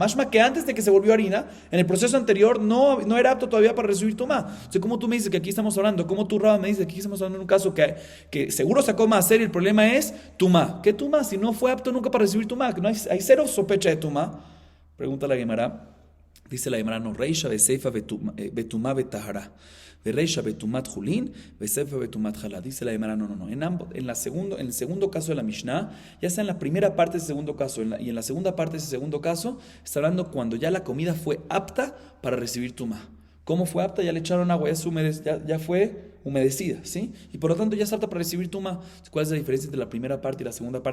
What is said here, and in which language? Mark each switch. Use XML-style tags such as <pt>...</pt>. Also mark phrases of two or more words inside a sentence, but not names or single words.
<es>Mashma que antes de que se volvió harina, en el proceso anterior no era apto todavía para recibir tumá. Entonces, ¿cómo tú me dices que aquí estamos hablando? ¿Cómo tú, Rabba, me dices que aquí estamos hablando en un caso que seguro sacó maaser y el problema es tumá? ¿Qué tumá? Si no fue apto nunca para recibir tumá. No hay cero sospecha de tumá. Pregunta la Gemara. Dice la Gemara, no,</es> <arc>רישא בסיפא בטומאה בטהרה רישא בטומאת חולין בסיפא בטומאת חלה.</arc> <es>Dice la Gemara, no. En el segundo caso de la Mishnah, ya sea en la primera parte de ese segundo caso y en la segunda parte de ese segundo caso, está hablando cuando ya la comida fue apta para recibir tumá. ¿Cómo fue apta? Ya le echaron agua, ya fue humedecida, ¿sí? Y por lo tanto ya es apta para recibir tumá. ¿Cuál es la diferencia entre la primera parte y la segunda parte?</es>